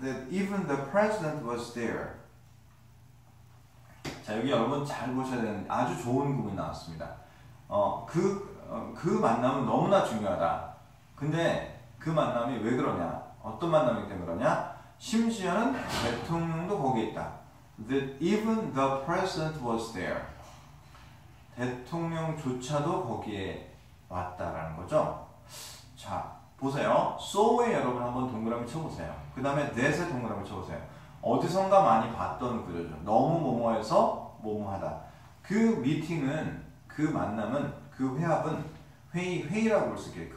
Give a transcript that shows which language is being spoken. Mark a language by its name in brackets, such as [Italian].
[English] Even the president was there. [Korean] 자, 여기 여러분 잘 보셔야 되는 아주 좋은 구문이 나왔습니다. 그 만남은 너무나 중요하다. 근데 그 만남이 왜 그러냐? 어떤 만남이기 때문에 그러냐? 심지어는 대통령도 거기에 있다. [English] Even the president was there. [Korean] 대통령조차도 거기에 왔다라는 거죠. 자, 보세요. so에 여러분 한번 동그라미 쳐보세요. 그 다음에 that에 동그라미 쳐보세요. 어디선가 많이 봤던 구조죠. 너무 뭐뭐해서 뭐뭐하다. 그 미팅은, 그 만남은, 그 회합은 회의라고 볼 수 있겠어요.